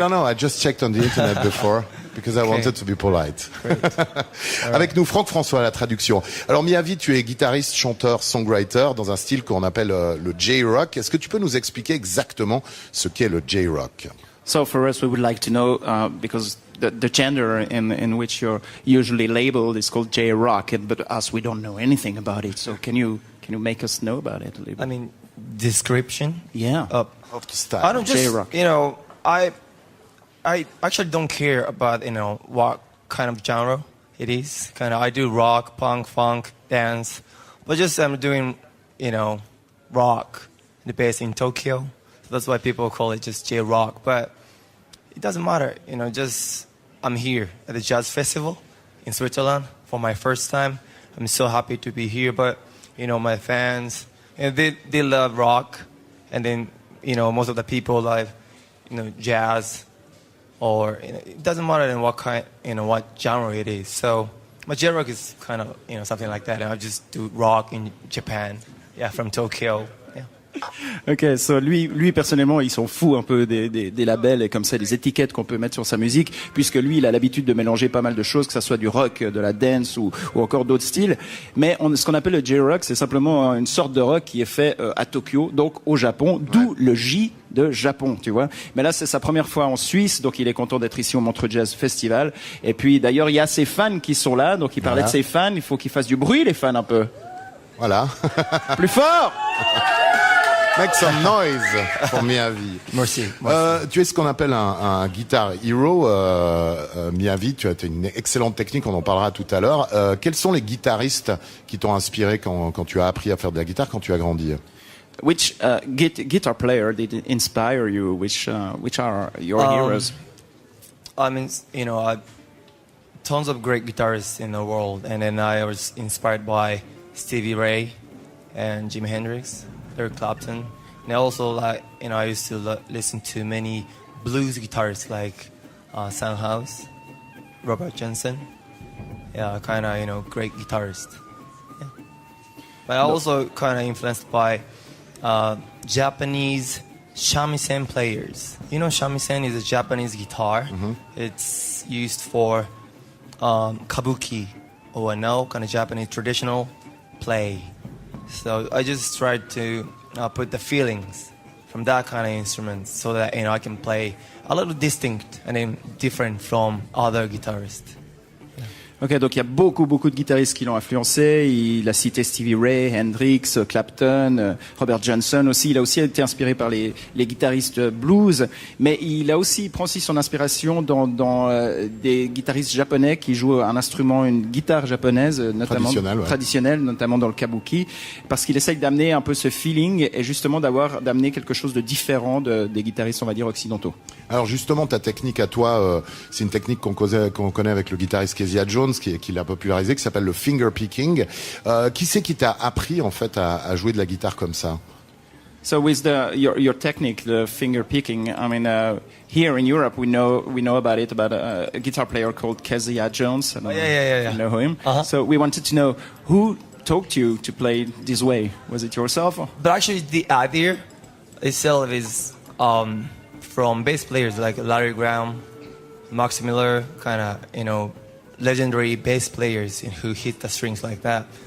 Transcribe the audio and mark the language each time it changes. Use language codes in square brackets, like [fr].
[en] don't know, I just checked on the internet before because I wanted to be polite. [fr] Avec nous, Franck François à la traduction. Alors Miyavi, tu es guitariste, chanteur, songwriter dans un style qu'on appelle le J-Rock. Est-ce que tu peux nous expliquer exactement ce qu'est le J-Rock? [en] So for us, we would like to know, because the gender in which you're usually labeled is called J-Rock, but us, we don't know anything about it. So can you make us know about it a little bit? I mean, description. Yeah. Of the style. I don't just, J-rock. you know, I actually don't care about, you know, what kind of genre it is. Kind of, I do rock, punk, funk, dance, but just I'm doing, you know, rock. The base in Tokyo, so that's why people call it just J-rock. But it doesn't matter, you know. Just I'm here at the jazz festival in Switzerland for my first time. I'm so happy to be here. But you know, my fans, and they love rock, and then you know, most of the people love, you know, jazz, or you know, it doesn't matter in what kind, you know, what genre it is. So my J-rock is kind of, you know, something like that, and I just do rock in Japan, yeah, from Tokyo. [fr] Ok, so lui personnellement, il s'en fout un peu des labels et comme ça des étiquettes qu'on peut mettre sur sa musique, puisque lui, il a l'habitude de mélanger pas mal de choses, que ça soit du rock, de la dance ou encore d'autres styles. Mais ce qu'on appelle le J-Rock, c'est simplement une sorte de rock qui est fait à Tokyo, donc au Japon, d'où le J de Japon, tu vois. Mais là, c'est sa première fois en Suisse, donc il est content d'être ici au Montreux Jazz Festival. Et puis, d'ailleurs, il y a ses fans qui sont là, donc il parlait de ses fans. Il faut qu'ils fassent du bruit, les fans, un peu. Voilà. Plus fort! [en] Make some noise [fr] pour [en] Miyavi. [fr] Merci. Tu es ce qu'on appelle un guitar hero, Miyavi. Tu as une excellente technique, on en parlera tout à l'heure. Quels sont les guitaristes qui t'ont inspiré quand tu as appris à faire de la guitare, quand tu as grandi? [en] Which guitar player did inspire you? Which are your heroes? I mean, you know, tons of great guitarists in the world, and then I was inspired by Stevie Ray and Jimi Hendrix, Eric Clapton, and also, like, you know, I used to listen to many blues guitarists like Sam House, Robert Johnson. Yeah, kind of, you know, great guitarist. Yeah. But I also kind of influenced by Japanese shamisen players. You know, shamisen is a Japanese guitar. Mm-hmm. It's used for kabuki, or no, kind of Japanese traditional play. So I just tried to put the feelings from that kind of instrument so that, you know, I can play a little distinct and then different from other guitarists. [fr] Ok, donc il y a beaucoup de guitaristes qui l'ont influencé. Il a cité Stevie Ray, Hendrix, Clapton, Robert Johnson aussi. Il a aussi été inspiré par les guitaristes blues, mais il prend aussi son inspiration dans des guitaristes japonais qui jouent un instrument, une guitare japonaise, notamment traditionnelle, notamment dans le kabuki, parce qu'il essaye d'amener un peu ce feeling et justement d'amener quelque chose de différent des guitaristes, on va dire, occidentaux. Alors justement, ta technique à toi, c'est une technique qu'on connaît avec le guitariste Kezia Jones, qui l'a popularisé, qui s'appelle le finger picking. Qui c'est qui t'a appris en fait à jouer de la guitare comme ça? [en] So with your technique, the finger picking, I mean, here in Europe we know about a guitar player called Kezia Jones. Yeah. You know him. Uh-huh. So we wanted to know who taught you to play this way. Was it yourself? But actually, the idea itself is from bass players like Larry Graham, Max Miller, kind of, you know, legendary bass players who hit the strings like that.